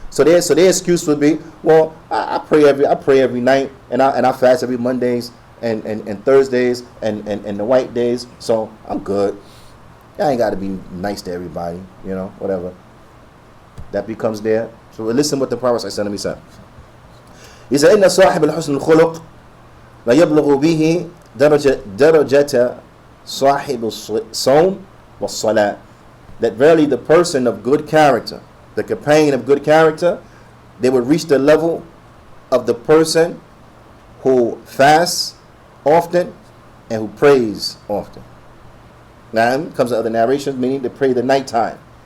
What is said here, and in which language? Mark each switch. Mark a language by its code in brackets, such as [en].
[en] So their excuse would be, well, I pray every night and I fast every Mondays and Thursdays and the white days, so I'm good. I ain't got to be nice to everybody, whatever. That becomes there. So listen what the Prophet said. He said, [ar] إن صاحب الحسن الخلق لا يبلغ به درجة صاحب الصوم والصلاة. [en] That verily the person of good character, the companion of good character, they would reach the level of the person who fasts often and who prays often. Now, it comes to other narrations, meaning to pray the nighttime.